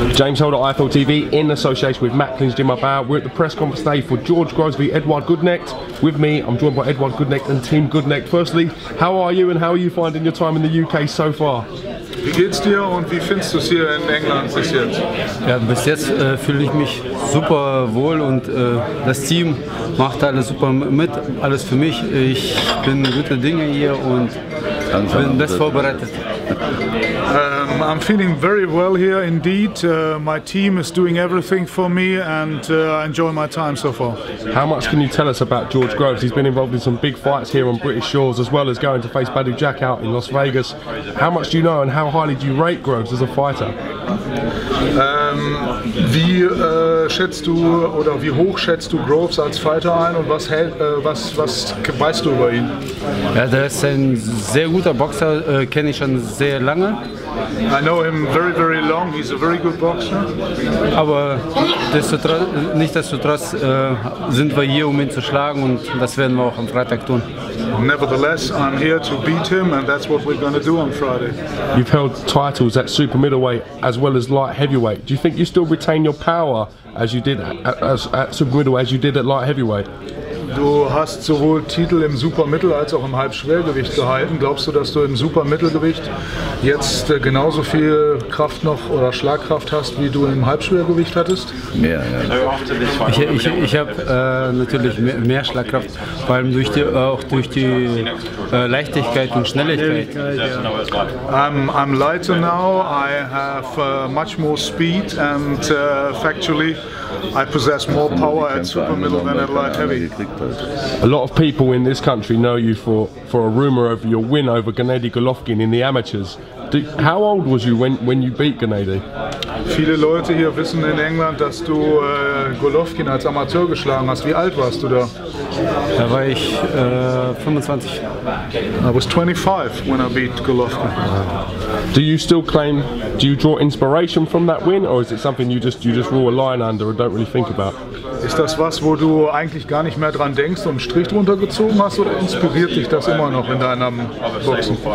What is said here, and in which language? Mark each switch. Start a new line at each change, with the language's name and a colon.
English: James Holder, IFL TV, in association with Macklin's Gym About. We're at the press conference today for George Groves v Eduard Gutknecht. With me, I'm joined by Eduard Gutknecht and Team Gutknecht. Firstly, how are you and how are you finding your time in the UK so far?
German: Wie geht's dir und wie findest du es hier in England bis jetzt? Ja, bis jetzt fühle ich mich super wohl und das Team macht alles super mit, alles für mich. Ich bin gute Dinge hier und bin best vorbereitet.
English: I'm feeling very well here indeed. My team is doing everything for me and I enjoy my time so far. How much can you tell us about George Groves? He's been involved in some big fights here on British shores as well as going to face Badou Jack out in Las Vegas. How much do you know and how highly do you rate Groves as a fighter?
German: Wie schätzt du oder wie hoch schätzt du Groves als Fighter ein und was weißt du über ihn? Ja, der ist ein sehr guter Boxer, kenne ich schon sehr lange.
English: I know him very, very long. He's a very good boxer.
German: Aber nichtsdestotrotz sind wir hier, um ihn zu schlagen und das werden wir auch am Freitag tun.
English: Nevertheless, I'm here to beat him and that's what we're going to do on Friday. You've held titles at super middleweight as well as light heavyweight. Do you think you still retain your power as you did at super middleweight as you did at light heavyweight?
German: Du hast sowohl Titel im Supermittel als auch im Halbschwergewicht gehalten. Glaubst du, dass du im Supermittelgewicht jetzt genauso viel Kraft noch oder Schlagkraft hast, wie du im Halbschwergewicht hattest? Mehr, ja. Ich habe natürlich mehr Schlagkraft, vor allem auch durch die Leichtigkeit und Schnelligkeit.
English: I'm lighter now. I have much more speed and factually I possess more power at super middle than at light heavy. A lot of people in this country know you for a rumour over your win over Gennady Golovkin in the amateurs. How old was you when you beat Gennady?
German: Viele Leute hier wissen in England, dass du Golovkin als Amateur geschlagen hast. Wie alt warst du da? Da war ich 25.
English: I was 25 when I beat Golovkin. Do you still claim? Do you draw inspiration from that win, or is it something you just draw a line under and don't really think about?
German: Ist das was, wo du eigentlich gar nicht mehr dran denkst und einen Strich drunter gezogen hast, oder inspiriert dich das immer noch in deinem Boxen?